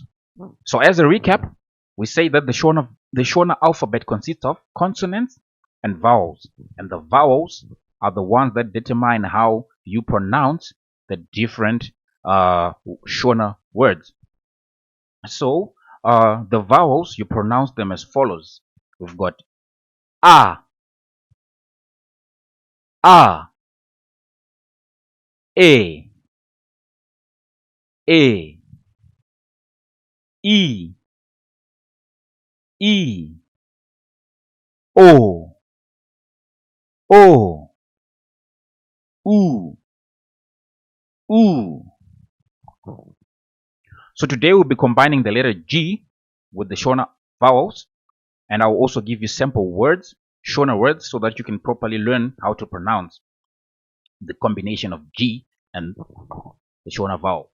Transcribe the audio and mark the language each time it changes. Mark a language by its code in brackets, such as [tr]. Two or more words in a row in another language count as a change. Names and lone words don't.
[en] So as a recap, we say that the Shona alphabet consists of consonants and vowels, and the vowels are the ones that determine how you pronounce the different Shona words. So the vowels, you pronounce them as follows. We've got A, A, E, E, E, E, O, O, U, U. So today we'll be combining the letter G with the Shona vowels, and I'll also give you sample words, Shona words, so that you can properly learn how to pronounce the combination of G and the Shona vowels.